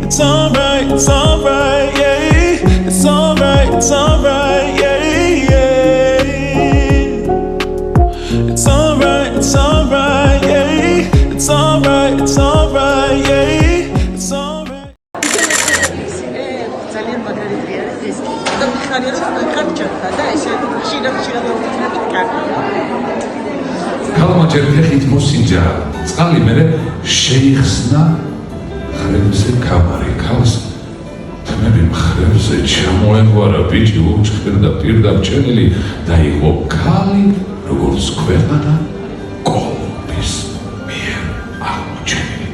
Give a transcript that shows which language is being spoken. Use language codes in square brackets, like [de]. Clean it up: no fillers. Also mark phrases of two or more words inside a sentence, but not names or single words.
[en] It's alright, yeah. It's alright, yeah. It's alright, yeah. It's alright, yeah. It's alright. [ka] ძალიან მაგარი არის ეს. და ხარი რომ კარტჩატა და ესე ხშირად ქალმა ჯერ ფეხით მოსინჯა წყალი მერე შეიხსნა ხრებზე კამარი ქალს თმები ხრებზე ჩამოეგვარა ბიჭი უჩხერდა პირდაპირ და იყო ქალი როგორც ქვეყანა კოლუმბის მიერ აღმოჩენილი.